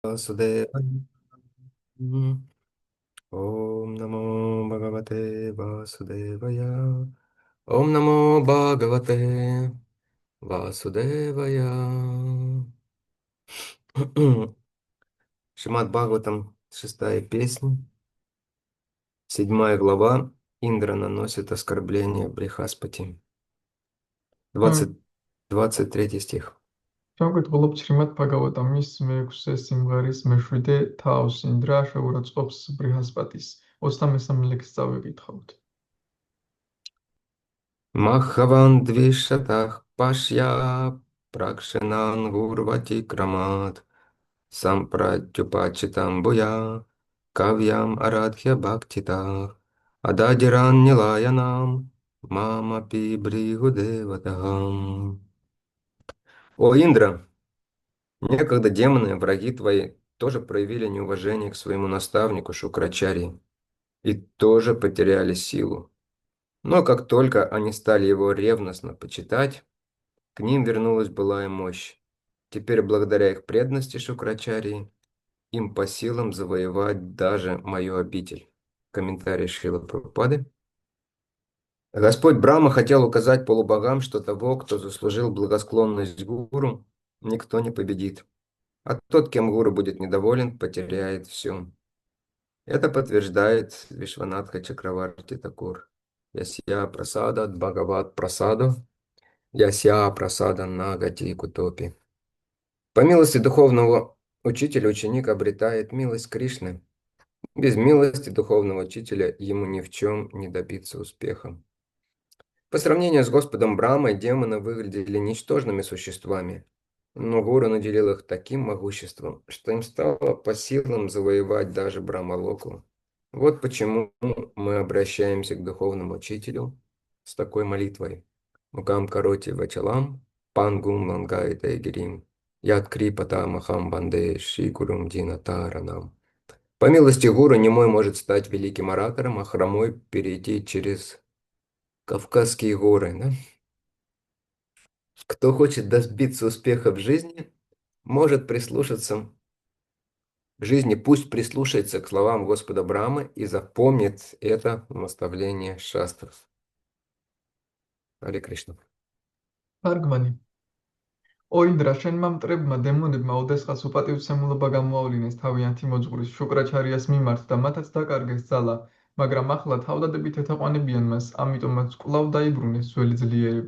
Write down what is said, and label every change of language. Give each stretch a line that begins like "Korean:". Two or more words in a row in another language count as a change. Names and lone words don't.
Sanskrit: Vasudevaya. ॐ नमो भगवते वासुदेवाय. ॐ नमो भगवते वासुदेवाय.
Russian: Шримад Бхагаватам, шестая песня, 7 глава. Индра наносит оскорбление Брихаспати. 20, 23 стих.
Georgian: შევკითხულობთ შრიმად ბჰაგავატამის მეექვსე სიმღერის მეშვიდე თავს ინდრა შეურაცხყოფს ბრიჰასპატის 23 ლექსს წავიკითხავთ.
Sanskrit: मघवन्द्विषतः पश्य प्रक्षीणान्गुर्वतिक्रमात् सम्प्रत्युपचितान्भूयः काव्यमाराध्य भक्तितः आददीरन्निलयनं ममापि भृगुदेवताः.
Russian: О, Индра, некогда демоны, враги твои, тоже проявили неуважение к своему наставнику Шукрачари и тоже потеряли силу. Но как только они стали его ревностно почитать, к ним вернулась былая мощь. Теперь, благодаря их преданности Шукрачарии, им по силам завоевать даже мою обитель. Комментарий Шрила Прабхупады. Господь Брахма хотел указать полубогам, что того, кто заслужил благосклонность гуру, никто не победит. А тот, кем гуру будет недоволен, потеряет все. Это подтверждает Вишванатха Чакраварти Такур.
Sanskrit: यस्य प्रसादाद्भगवत्प्रसादो यस्याप्रसादान्न गतिः कुतोऽपि.
Russian: По милости духовного учителя ученик обретает милость Кришны. Без милости духовного учителя ему ни в чем не добиться успеха. По сравнению с Господом Брамой, демоны выглядели ничтожными существами, но гуру наделил их таким могуществом, что им стало по силам завоевать даже Брамалоку. Вот почему мы обращаемся к духовному учителю с такой молитвой.
Sanskrit: मूकं करोति वाचालं पङ्गुं लङ्घयते गिरिम् यत्कृपा तमहं वन्दे श्रीगुरुं दीनतारणम्.
Russian: По милости гуру немой может стать великим оратором, а хромой перейти через Кавказские горы. Да? Кто хочет добиться успеха в жизни, может прислушаться в жизни, пусть прислушается к словам Господа Брамы и запомнит это наставление шастров.
Sanskrit: हरे कृष्ण.
Georgian: თარგმანი. ო ინდრა, შენმა მტრებმა დემონებმა ოდესღაც უპატივცემულობა გამოავლინეს თავიანთი მოძღვრის შუკრაჩარიას მიმართ და მათაც დაკარგეს ძალა, მაგრამ ახლა თავდადებით ეთაყვანებიან მას, ამიტომაც კვლავ დაიბრუნეს ძველი ძლიერება.